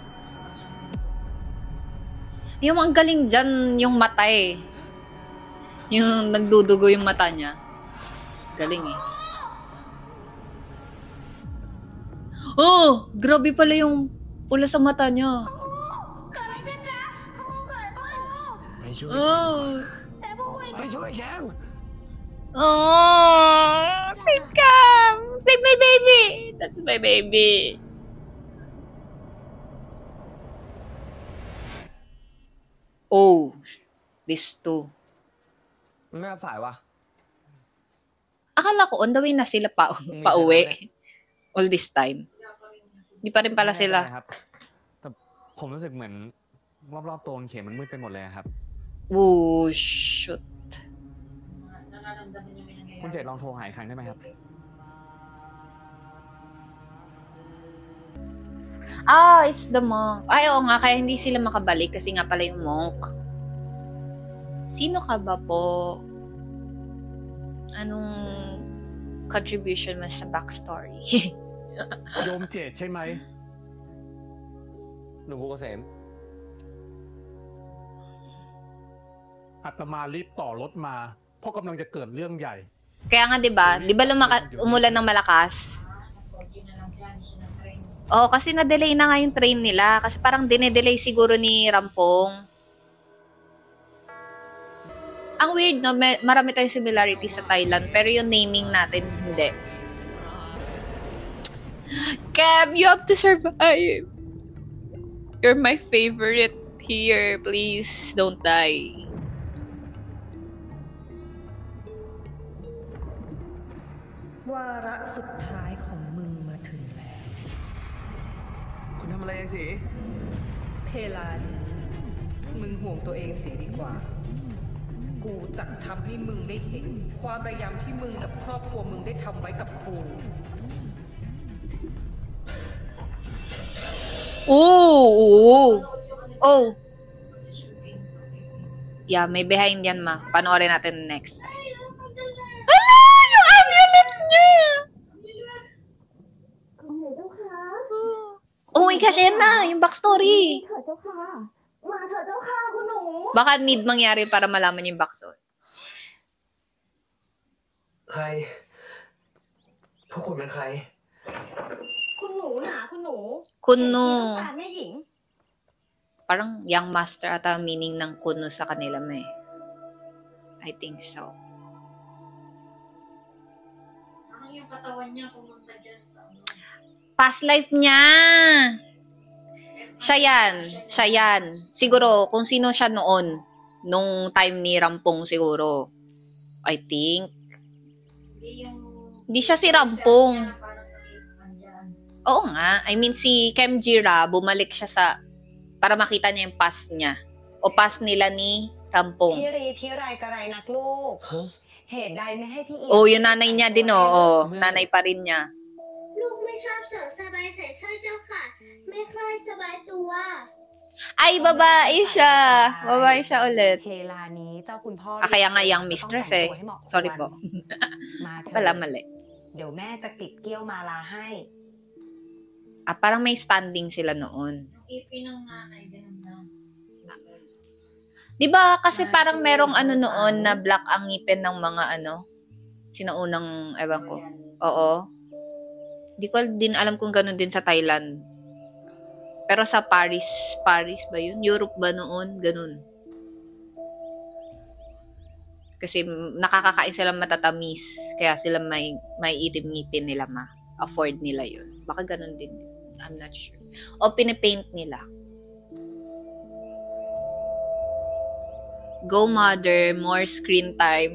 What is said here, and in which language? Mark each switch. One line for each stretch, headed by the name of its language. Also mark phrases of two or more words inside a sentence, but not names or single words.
Filipino: Yung ang galing dyan, yung mata eh. Yung nagdudugo yung mata niya. Galing eh. Oh! Grabe pala yung pula sa mata niya. Oh! Oh!
English: Save Cam! Save my baby! That's my baby. Oh, this too.
Thai: ไม่รับสายวะ
Filipino: Akala ko
English: on the way
Filipino: na sila pauwi.
English: All this time.
Filipino: Di pa rin pala
Thai: ไม่แน่ใจ
Filipino: sila.
Thai: ครับแต่ผมรู้สึกเหมือนรอบๆตัวเข็มมันมืดไปหมดเลยครับ
English: Oh, shoot.
Filipino: Nararamdaman niya may nangyayari.
Thai: คุณเจตลองโทรหาอีกครั้งได้ไหมครับ
English: Ah, it's the monk.
Filipino: Ay, oo nga, kaya hindi sila makabalik kasi nga pala yung monk. Sino ka ba po? Anong contribution mo sa backstory?
Thai: โยมเจตใช่ไหม หลวงปู่เกษม อาตมารีบต่อรถมาเพราะกำลังจะเกิดเรื่องใหญ่
Filipino: Kaya nga 'di ba? 'Di ba umulan ng malakas? Unfortunate na lang siya, hindi siya nag-train. Oo, kasi na-delay na nga yung train nila kasi parang dine-delay siguro ni Rampong. Ang weird, no? Marami tayong similarities sa Thailand pero yung naming natin hindi.
English: Cam, you have to survive. You're my favorite here. Please don't die.
Thai: วาระสุดท้ายของมึงมาถึงแล้ว คุณทำอะไรสิ เทลานี้มึงห่วงตัวเองเสียดีกว่า กูจะทำให้มึงได้เห็น ความพยายามที่มึงกับครอบครัวมึงได้ทำไว้กับกู Oh.
Filipino: Yeah, may behind yan, ma. Panoorin natin next. Ala! Yung amulet niya!
English: Oh my gosh,
Filipino: ayan na! Yung backstory! Baka need mangyari para malaman yung backstory.
Thai: ใครพวกคุณเป็นใคร คุณหนูหนาคุณหนู Kuno. ตามแม่หญิง
Filipino: Parang
English: young master
Filipino: ata meaning ng kuno sa kanila may.
English: I think so.
Filipino: Parang yung katawan niya pumunta dyan sa ano. Past life niya! Siya yan. Siguro, kung sino siya noon, nung time ni Rampong siguro.
English: I think.
Filipino: Hindi siya si Rampong. Parang nandyan. Oo nga. I mean, si Kemjira, bumalik siya sa, para makita niya yung past niya. O past nila ni Rampong.
Thai: พี่รีพี่ไรกระไรนักลูก เหตุใดไม่ให้พี่อี
Filipino: Oh, yung nanay niya din, oh. Nanay pa rin niya.
Thai: ลูกไม่ชอบเสริมสบายใส่สร้อยเจ้าค่ะ ไม่ค่อยสบายตัว
Filipino: Ay, babae siya. Babae siya ulit.
Thai: เทลานี้เจ้าคุณพ่อ
Filipino: Kaya nga
English: young mistress
Filipino: eh. Sorry po.
Thai: มาเถ
Filipino: Pala อะ mali.
Thai: เดี๋ยวแม่จะติดเกี้ยวมาลาให้
Filipino: Ah, parang may standing sila noon. Yung ipi ng nanay, ganun na. Di ba kasi parang merong ano noon na black ang ngipin ng mga ano? Sinaunang, ewan ko. Oo. Di ko din alam kung ganun din sa Thailand. Pero sa Paris ba yun? Europe ba noon? Ganun. Kasi nakakakain sila matatamis. Kaya sila may itim ngipin nila afford nila yun. Baka ganun din.
English: I'm not sure.
Filipino: O pinipaint nila.
English: Go mother, more screen time.